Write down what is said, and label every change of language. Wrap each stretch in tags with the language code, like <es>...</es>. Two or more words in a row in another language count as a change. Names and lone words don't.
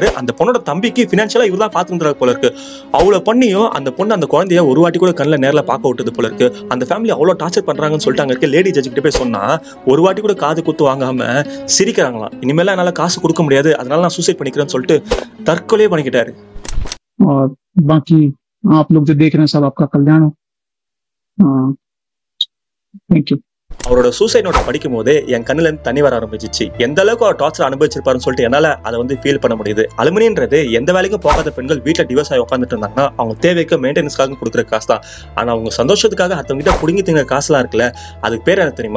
<ta>அந்த பொண்ணோட தம்பிக்கு ஃபினான்ஷியலா இவர் தான் பார்த்துருந்தாரு போல இருக்கு. அவ்வளவு பண்ணியும் அந்த பொண்ணு அந்த குழந்தைய ஒரு வாட்டி கூட கண்ணில் நேரில் பார்க்க விட்டது போல இருக்கு. அந்த ஃபேமிலி அவ்வளவு டார்ச்சர் பண்றாங்கன்னு சொல்லிட்டு அங்க இருக்க</ta> <en>lady judge</en> <ta>கிட்ட போய் சொன்னா ஒரு வாட்டி கூட காது குத்து வாங்காம சிரிக்கிறாங்களாம். இனிமேல என்னால காசு கொடுக்க முடியாது, அதனால நான் சூசைட் பண்ணிக்கிறேன்னு சொல்லிட்டு தற்கொலையே பண்ணிக்கிட்டாரு.</ta> <hi>और बाकी आप लोग जो देख रहे हैं सब आपका कल्याण हो।</hi> <en>Thank you.</en> <ta>அவரோட</ta> <en>suicide note</en> <ta>படிக்கும் போதே என் கண்ணுல இருந்து தண்ணி வர ஆரம்பிச்சிச்சு. எந்த அளவுக்கு அவர் டார்ச்சர் அனுபவிச்சிருப்பாருன்னு சொல்லிட்டு என்னால அதை வந்து ஃபீல் பண்ண முடியுது. அலுமினின்றது எந்த வேலைக்கும் போகாத பெண்கள் வீட்டுல டிவோர்ஸ் ஆகி உட்காந்துட்டு இருந்தாங்கன்னா அவங்க தேவைக்கு மெயின்டெனன்ஸ்க்காக கொடுக்குற காசு தான். ஆனா அவங்க சந்தோஷத்துக்காக அடுத்தவங்க கிட்ட புடுங்கி திங்கிற காசுலாம் இருக்குல்ல, அதுக்கு பேர் என்ன தெரியுமா?</ta>